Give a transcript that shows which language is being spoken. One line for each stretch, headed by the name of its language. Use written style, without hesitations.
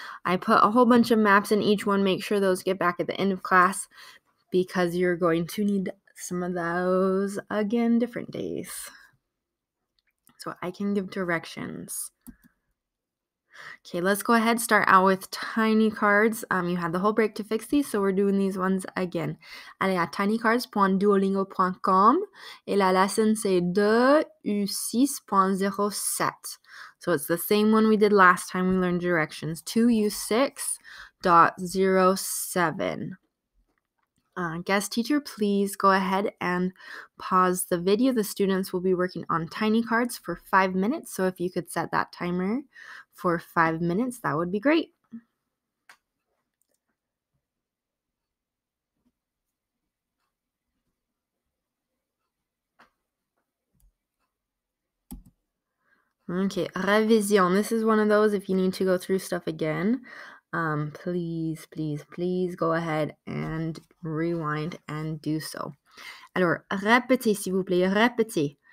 English: I put a whole bunch of maps in each one. Make sure those get back at the end of class because you're going to need some of those again different days. So I can give directions. Okay, let's go ahead, start out with tiny cards. You had the whole break to fix these, so we're doing these ones again.
French: Allez à tinycards.duolingo.com et la lesson c'est 2U6.07.
English: So it's the same one we did last time we learned directions, 2U6.07. Guest teacher, please go ahead and pause the video. The students will be working on tiny cards for 5 minutes, so if you could set that timer for 5 minutes, that would be great. Okay, révision. This is one of those if you need to go through stuff again. Please go ahead and rewind and do so.
French: Alors, répétez s'il vous plaît, répétez.